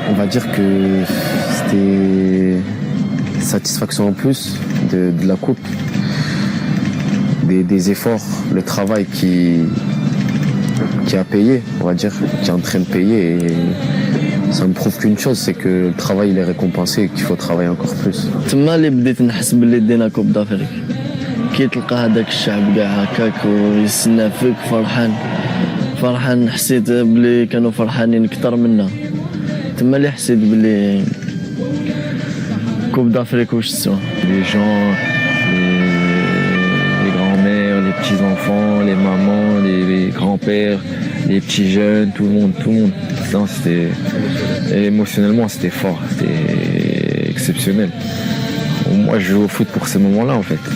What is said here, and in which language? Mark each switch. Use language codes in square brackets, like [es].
[fr] On va dire que c'était satisfaction en plus de la coupe, des efforts, le travail qui a payé, on va dire, qui est en train de payer, et ça me prouve qu'une chose, c'est que le travail il est récompensé et qu'il faut travailler encore plus. [ar] كي تلقى هذاك الشعب كاع هكاك ويستنى فيك فرحان حسيت بلي كانوا فرحانين اكثر منا. تما اللي حسيت بلي كوب دافريك واش تسوى. [fr] Les gens, les grands-mères, les petits-enfants, les mamans, les grands-pères, les petits jeunes, tout le monde. Non, émotionnellement c'était fort, c'était exceptionnel. Moi je joue au foot pour ces moments-là en fait.